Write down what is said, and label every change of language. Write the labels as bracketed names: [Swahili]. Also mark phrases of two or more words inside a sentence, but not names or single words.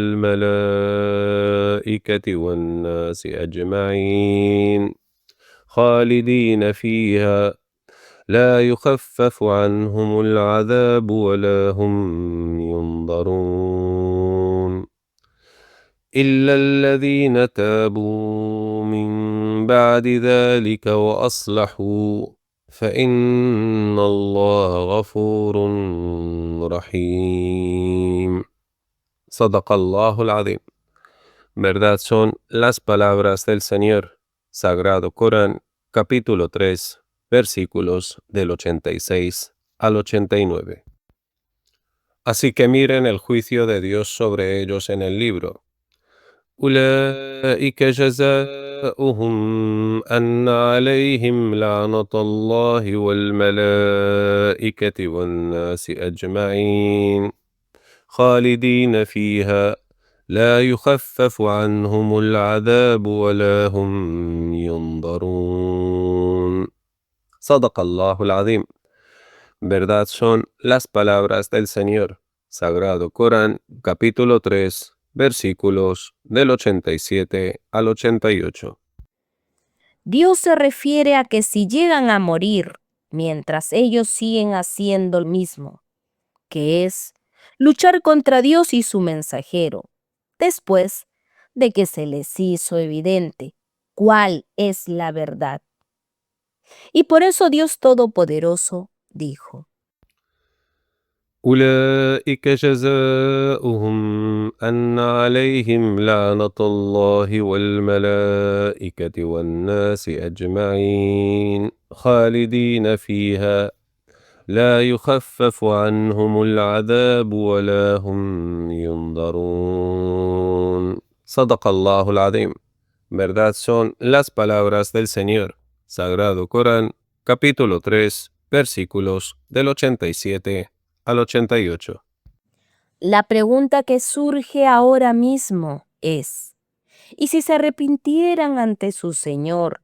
[Arabic] والملائكة والناس أجمعين خالدين فيها لا يخفف عنهم العذاب ولا هم ينظرون إلا الذين تابوا من بعد ذلك وأصلحوا فإن الله غفور رحيم. صدق الله العظيم. [Spanish] Verdad son las palabras del Señor. Sagrado Corán, capítulo 3, versículos del 86 al 89. Así que miren el juicio de Dios sobre ellos en el libro. [Arabic] أولئك جزاؤهم أن عليهم لعنة الله والملائكة والناس أجمعين خالدين فيها لا يخفف عنهم العذاب ولا هم ينظرون. صدق الله العظيم. [Spanish] Verdad son las palabras del Señor. Sagrado Corán, capítulo 3, versículos del 87 al 88. Dios se refiere a que si llegan a morir mientras ellos siguen haciendo lo mismo, que es luchar contra Dios y su mensajero, después de que se les hizo evidente cuál es la verdad. Y por eso Dios Todopoderoso dijo: [Arabic] أولئك جزاؤهم أن عليهم لعنة الله والملائكة والناس أجمعين خالدين فيها لا يخفف عنهم العذاب ولا هم ينظرون. صدق الله العظيم. [Spanish] Verdad son las palabras del Señor. Sagrado Corán, capítulo 3, versículos del 87 al 88. La pregunta que surge ahora mismo es: ¿y si se arrepintieran ante su Señor?